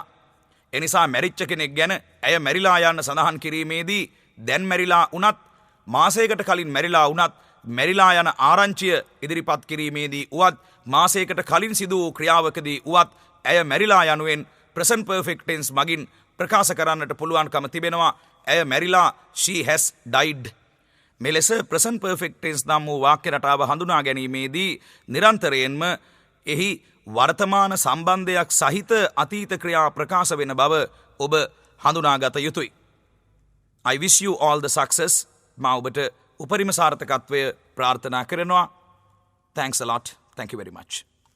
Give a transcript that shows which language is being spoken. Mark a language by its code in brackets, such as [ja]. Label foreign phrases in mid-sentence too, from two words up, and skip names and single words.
[si] එනිසා මැරිච්ච කෙනෙක් ගැන ඇය මැරිලා යන්න සඳහන් කිරීමේදී දැන් මැරිලා වුණත්, මාසයකට කලින් මැරිලා වුණත් මැරිලා යන ආරංචිය ඉදිරිපත් කිරීමේදී උවත්, මාසයකට කලින් සිදු වූ ක්‍රියාවකදී උවත් ඇය මැරිලා යනුවෙන් [en] present perfect tense [si] මගින් ප්‍රකාශ කරන්නට පුළුවන්කම තිබෙනවා. ඇය මැරිලා, [en] she has died. [si] මෙලෙස [en] present perfect tense [si] නම් වූ වාක්‍ය රටාව හඳුනා ගැනීමේදී නිරන්තරයෙන්ම එහි වර්තමාන සම්බන්ධයක් සහිත අතීත ක්‍රියා ප්‍රකාශ වෙන බව ඔබ හඳුනාගත යුතුයි. [en] I wish you all the success. [si] මා ඔබට උපරිම සාර්ථකත්වය ප්‍රාර්ථනා කරනවා. [en] Thanks a lot. Thank you very much.